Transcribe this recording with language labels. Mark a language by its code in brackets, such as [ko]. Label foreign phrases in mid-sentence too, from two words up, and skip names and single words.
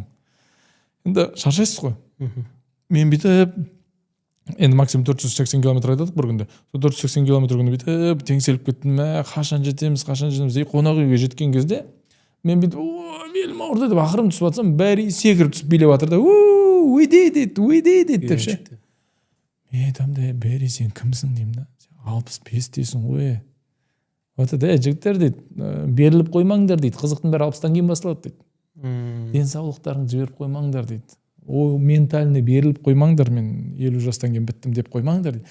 [kk] Енді шаршайсыз ғой. Мен бүйтіп, енді максимум 480 километр айдадық бір күнде. 480 километр күні бүйтіп теңселіп кеттім. Қашан жетеміз. Қонақ үйге жеткен кезде мен бүйтіп, белім ауырды деп ақырын түсіп жатсам, бәрі секіріп түсіп билеп жатыр да, [en] we did it [kk] деп ше. Мен айтамын да, бәрі сен кімсің деймін да. 65 дейсің ғой. Жігіттер дейді, беріліп қоймаңдар дейді. Қызықтың бәрі 60-тан кейін басталады дейді. Денсаулықтарыңды жіберіп қоймаңдар дейді. О, ментальный беріліп қоймаңдар, мен 50 жастан кейін біттім деп қоймаңдар дейді.